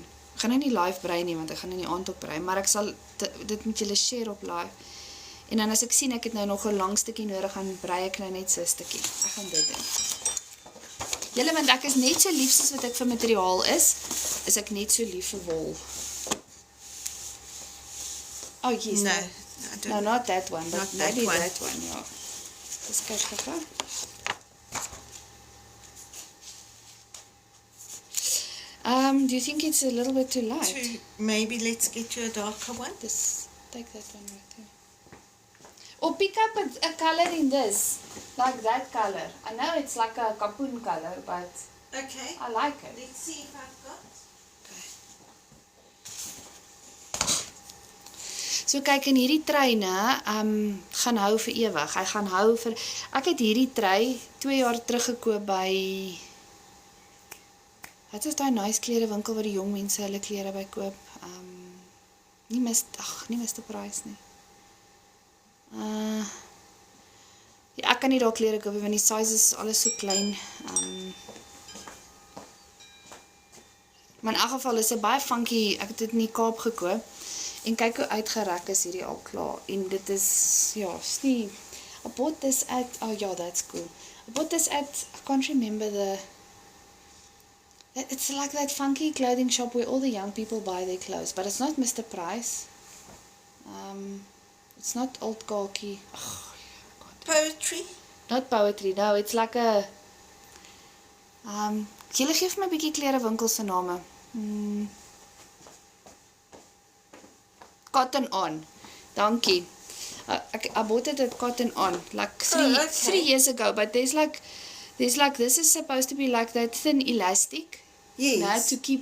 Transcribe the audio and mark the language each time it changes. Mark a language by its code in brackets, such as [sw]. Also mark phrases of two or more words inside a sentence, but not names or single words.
[af] Ek gaan nou nie live brei nie want ek gaan in die aand op brei, maar ek sal dit met julle share op live. En dan as ek sien ek het nou nog 'n lang stukkie nodig, gaan brei ek nou net so 'n stukkie. Ek gaan dit doen. Julle, want ek is net so lief soos wat ek vir materiaal is ek net so lief vir wol. [en] Oh, yes. No, No, I don't. no, not that one, but Not that maybe one. that one, yeah. Just [af] kyk gou. [en] Do you think it's a little bit too light? Maybe let's get you a darker one. Just take that one right there. Or pick up a color in this, like that color. I know it's like a kapoon color, but Okay. I like it. Let's see if I've got. [af] So kyk, in hierdie treine gaan hou vir ewig. Hy gaan hou vir... Ek het hierdie trei 2 jaar terug gekoop by... Wat is die nice klerewinkel waar die jong mense hulle klere by koop? Nie Mr. Price nie. Ja, ek kan nie daar klere koop, want die size is alles so klein. Maar in elk geval is dit baie funky. Ek het dit in die Kaap gekoop. En kyk hoe uitgerek is hierdie al klaar. En dit is, ja, is nie... [en] I bought this at... Oh yeah, that's cool. I bought this at... I can't remember the... It's like that funky clothing shop where all the young people buy their clothes. But it's not Mr. Price. It's not Old Khaki. Oh, God. Poetry? Not Poetry, no. It's like a... [af] Julle geef my 'n bietjie klerewinkels se name. Cotton On. Dankie. [en] I bought it at Cotton On like three years ago, but there's like this is supposed to be like that thin elastic. Yes. No, to keep